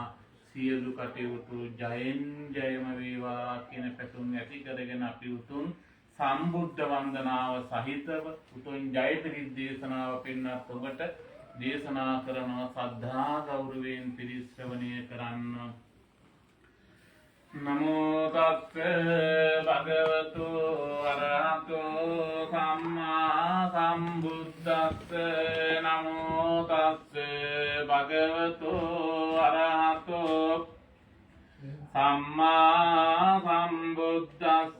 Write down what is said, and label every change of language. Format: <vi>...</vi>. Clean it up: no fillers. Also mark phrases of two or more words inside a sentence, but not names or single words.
<si>සියලු කටයුතු ජයෙන් ජයම වේවා කියන පැතුම් ඇති කරගෙන අපි උතුම් සම්බුද්ධ වන්දනාව සහිතව උතුම් ජයපිරිත් දේශනාව පින්නත් ඔබට දේශනා කරනවා. සද්ධා ගෞරවයෙන් පිරිත් ශ්‍රවණය කරන්න.</si> <pi>නමෝ තස්ස භගවතු අරහතෝ සම්මා සම්බුද්දස්ස. නමෝ තස්ස භගවතු අරහතෝ සම්මා සම්බුද්දස්ස.</pi>